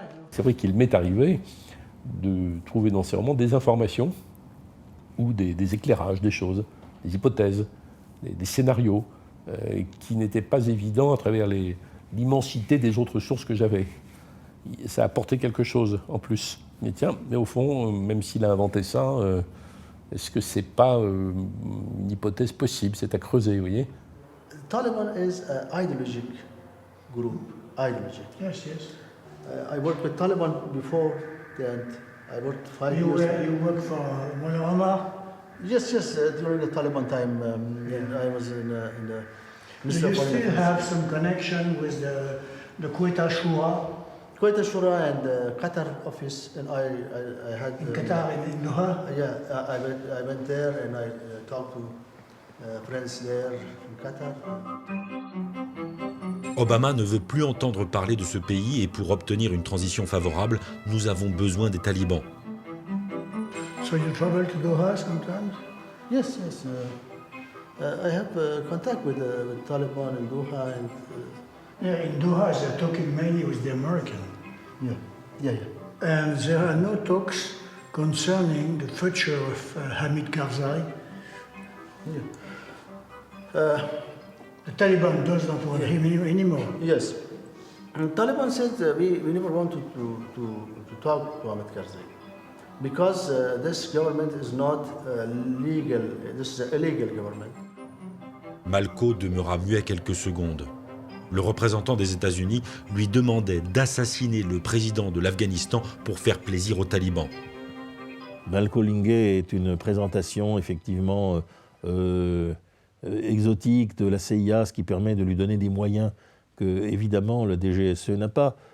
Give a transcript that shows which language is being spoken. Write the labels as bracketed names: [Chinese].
[French] C'est vrai qu'il m'est arrivé de trouver dans ces romans des informations ou des éclairages, des choses, des hypothèses, des scénarios qui n'étaient pas évidents à travers l'immensité des autres sources que j'avais. Ça a apporté quelque chose en plus. Mais tiens, mais au fond, même s'il a inventé ça, est-ce que c'est pas une hypothèse possible? C'est à creuser, vous voyez. [English] Taliban is an ideologic group. Ideologic. Yes, yes. I worked with Taliban before, and I worked 5 years. You work for Mullah Omar? Yes, during the Taliban time, I was in the Do you still have some connection with the Quetta Shura? Quetta Shura and the Qatar office, and I had... In Qatar, in Doha? Yeah, I went there and I talked to friends there in Qatar. [French] Obama ne veut plus entendre parler de ce pays et pour obtenir une transition favorable, nous avons besoin des talibans. [English] So you travel to Doha sometimes? Yes. I have contact with Taliban in Doha. And, yeah, in Doha they're talking mainly with the American. Yeah. And there are no talks concerning the future of Hamid Karzai. Yeah. The Taliban does not want him anymore. Yes. And Taliban said we never wanted to talk to Hamid Karzai because this government is not legal. This is an illegal government. [French] Malko demeura muet quelques secondes. Le représentant des États-Unis lui demandait d'assassiner le président de l'Afghanistan pour faire plaisir aux talibans. Malko Lingay est une présentation effectivement exotique de la CIA, ce qui permet de lui donner des moyens que, évidemment, le DGSE n'a pas.